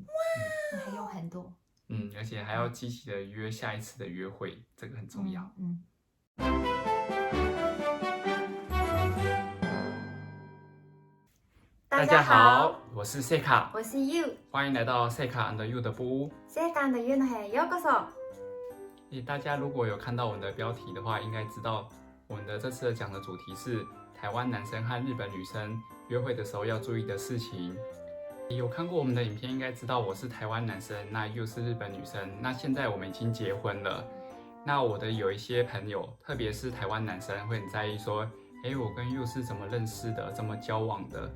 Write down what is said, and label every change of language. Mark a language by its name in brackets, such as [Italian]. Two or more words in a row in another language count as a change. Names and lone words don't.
[Chinese] 还有很多。而且还要积极的约下一次的约会，这个很重要。大家好，我是 Seika，我是 You，欢迎来到 Seika and You 的布屋。 [Japanese] Seika and You の部屋へようこそ。 [Chinese] 大家如果有看到我们的标题的话，应该知道我们的这次讲的主题是台湾男生和日本女生约会的时候要注意的事情。有看过我们的影片，应该知道我是台湾男生，那又是日本女生。那现在我们已经结婚了。那我的有一些朋友，特别是台湾男生，会很在意说，我跟又是怎么认识的，怎么交往的。